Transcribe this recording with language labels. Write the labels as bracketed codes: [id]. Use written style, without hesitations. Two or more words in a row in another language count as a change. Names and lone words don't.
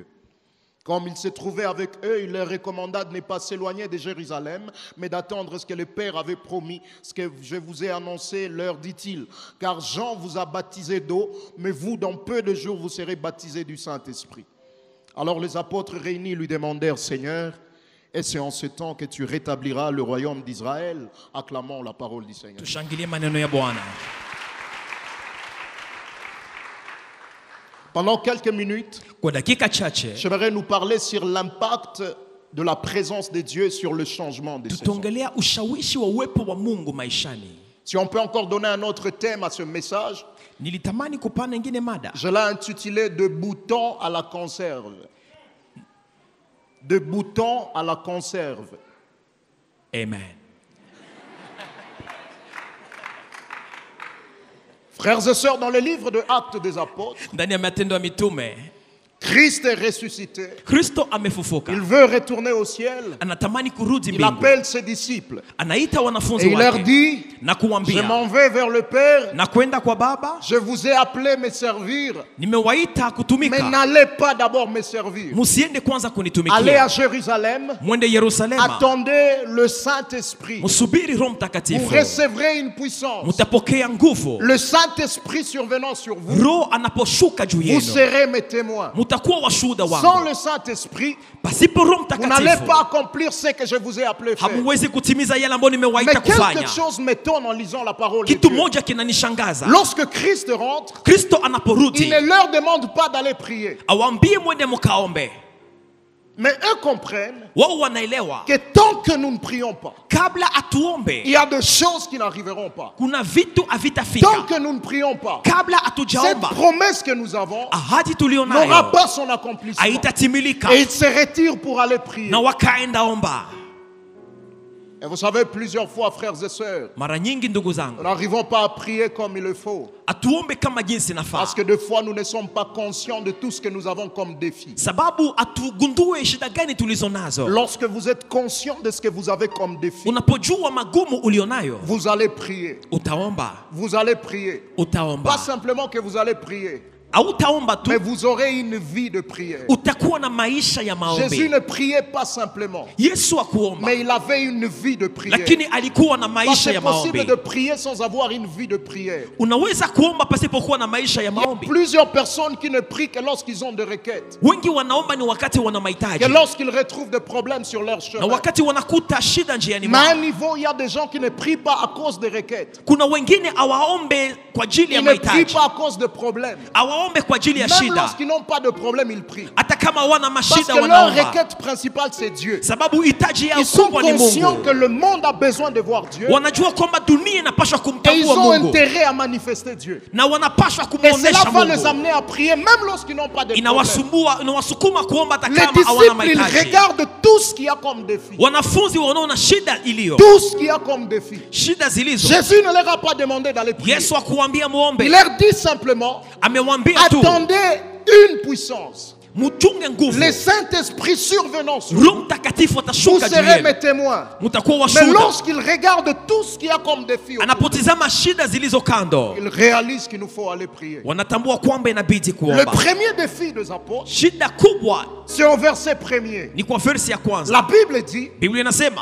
[fr] Comme il se trouvait avec eux, il leur recommanda de ne pas s'éloigner de Jérusalem, mais d'attendre ce que le Père avait promis, ce que je vous ai annoncé, leur dit-il. Car Jean vous a baptisé d'eau, mais vous, dans peu de jours, vous serez baptisés du Saint-Esprit. Alors les apôtres réunis lui demandèrent, Seigneur, et c'est en ce temps que tu rétabliras le royaume d'Israël? Acclamons la parole du Seigneur. [sw] Tushangilie maneno ya Bwana. [fr] Pendant quelques minutes, [sw] Kwa dakika chache [fr] j'aimerais nous parler sur l'impact de la présence de Dieu sur le changement des saisons. [sw] tutaongelea ushawishi wa uwepo wa Mungu maishani. [fr] Si on peut encore donner un autre thème à ce message, [sw] Nilitamani kupana ingine mada. [fr] je l'ai intitulé « De boutons à la conserve ». De boutons à la conserve. Amen. Frères et sœurs, dans le livre de Actes des Apôtres, [sw] Ndani ya Matendo ya Mitume, [fr] Christ est ressuscité. [sw] Kristo amefufuka. [fr] Il veut retourner au ciel. [sw] Anatamani kurudi [fr] Il [sw] mbingu. [fr] appelle ses disciples. [sw] Anaita [fr] Et [sw] wanafunzi [fr] il leur [sw] wake [fr] dit, [sw] na [fr] je [sw] kuambia, [fr] m'en vais vers le Père. [sw] na kwenda kwa Baba, [fr] Je vous ai appelé me servir. [sw] nimewaita [fr] Mais [sw] kutumika. [fr] n'allez pas d'abord me servir. [sw] Musiende kwanza [fr] Allez [sw] kunitumikia. [fr] à Jérusalem. [sw] Mwende Yerusalema. [fr] Attendez le Saint-Esprit. [sw] Musubiri Roho [fr] Vous [sw] Mtakatifu. [fr] recevrez une puissance. [sw] Mutapokea nguvu. [fr] Le Saint-Esprit survenant sur vous, [sw] Roho anaposhuka juu [fr] vous [sw] yenu, [fr] serez mes témoins. [sw] mutakuwa washuhuda [fr] Sans [sw] wangu. [fr] le Saint-Esprit, [sw] Pasipo Roho [fr] vous n'allez [sw] Mtakatifu [fr] pas accomplir ce que je vous ai appelé faire. [sw] hamuwezi kutimiza yale ambayo [fr] Mais [sw] nimewaita kufanya. [fr] quelque chose m'étonne en lisant la parole de [sw] Kitu [fr] Dieu. [sw] moja kinanishangaza. [fr] Lorsque Christ rentre, [sw] Kristo [fr] il [sw] anaporudi [fr] ne leur demande pas d'aller prier. [sw] awambie mwende mukaombe. [fr] Mais eux comprennent [sw] Wao wanaelewa [fr] que tant que nous ne prions pas, [sw] kabla [fr] il [sw] atuombe [fr] y a des choses qui n'arriveront pas. [sw] kuna vitu [fr] Tant [sw] havitafika. [fr] que nous ne prions pas, [sw] Kabla [fr] cette [sw] hatujaomba [fr] promesse que nous avons [sw] ahadi tulio [fr] n'aura [sw] nayo [fr] pas son accomplissement. [sw] haitatimilika, [fr] Et ils se retirent pour aller prier. [sw] na wakaenda omba. [fr] Et vous savez, plusieurs fois, frères et sœurs, [sw] Mara nyingi ndugu [fr] nous [sw] zangu, [fr] n'arrivons pas à prier comme il le faut. [sw] atuombe kama jinsi nafaa. [fr] Parce que des fois, nous ne sommes pas conscients de tout ce que nous avons comme défi. [sw] Sababu atugundue shida gani tulizo nazo. [fr] Lorsque vous êtes conscient de ce que vous avez comme défi, [sw] Unapojua magumu ulionayo, [fr] vous allez prier. [sw] utaomba. [fr] Vous allez prier. [sw] Utaomba. [fr] Pas simplement que vous allez prier, [sw] Hautaomba tu, [fr] mais vous aurez une vie de prière. [sw] utakuwa na maisha ya [fr] Jésus [sw] maombi. [fr] ne priait pas simplement, [sw] Yesu akuomba, [fr] mais il avait une vie de prière. [sw] lakini alikuwa na [fr] Parce que [sw] maisha [fr] c'est [sw] ya [fr] possible [sw] maombi. [fr] de prier sans avoir une vie de prière. [sw] Unaweza kuomba pasipokuwa na maisha ya [fr] Il y a [sw] maombi. [fr] plusieurs personnes qui ne prient que lorsqu'ils ont des requêtes, [sw] Wengi wanaomba ni wakati wana mahitaji, [fr] que lorsqu'ils retrouvent des problèmes sur leur [sw] na [fr] chemin. [sw] wakati wanakuta shida njiani [fr] Mais à un [sw] mwao. [fr] niveau, il y a des gens qui ne prient pas à cause des requêtes. [sw] Kuna wengine awaombe kwa ajili ya [fr] Ils ne prient [sw] mahitaji, [fr] pas à cause de problèmes. [sw] awaombe kwa ajili ya [fr] Même [sw] shida. [fr] lorsqu'ils n'ont pas de problème, ils prient. [sw] Hata kama wana [fr] Parce [sw] mashida [fr] que leur [sw] wanaomba, [fr] requête principale, c'est Dieu. [sw] sababu hitaji yao [fr] Ils sont [sw] kubwa ni [fr] conscients [sw] Mungu. [fr] que le monde a besoin de voir Dieu. [sw] Wanajua kwamba dunia inapaswa [fr] Et ils [sw] kumtambua [fr] ont [sw] Mungu, [fr] intérêt à manifester Dieu. [sw] na wanapaswa [fr] Et cela [sw] kumuonesha [fr] va les [sw] Mungu. [fr] amener à prier même lorsqu'ils n'ont pas de problème. [sw] Inawasumbua, inawasukuma kuomba hata [fr] Les [sw] kama hawana [fr] disciples, ils [sw] mahitaji. [fr] regardent tout ce qu'il y a comme défi. [sw] Wanafunzi wanaona shida iliyo, [fr] Tout ce qu'il y a comme défi. [sw] shida zilizo. [fr] Jésus ne leur a pas demandé d'aller prier. [sw] Yesu akuambia muombe, [fr] Il leur dit simplement, [sw] amewambia tu [fr] attendez une puissance. [sw] muchunge nguvu. [fr] Le Saint-Esprit survenant sur vous, [sw] Roho Mtakatifu [fr] vous [sw] atashuka juu [fr] serez [sw] yenu, [fr] mes témoins. [sw] mutakuwa [fr] Mais [sw] washuhuda. [fr] lorsqu'ils regardent tout ce qu'il y a comme défi, [sw] Anapotizama shida zilizo kando, [fr] ils réalisent qu'il nous faut aller prier. [sw] wanatambua kwamba inabidi [fr] Le [sw] kuomba. [fr] premier défi des apôtres, [sw] Shida kubwa [fr] c'est au verset premier. [sw] ni kwa versi ya kwanza. [fr] La Bible dit, [sw] Biblia inasema,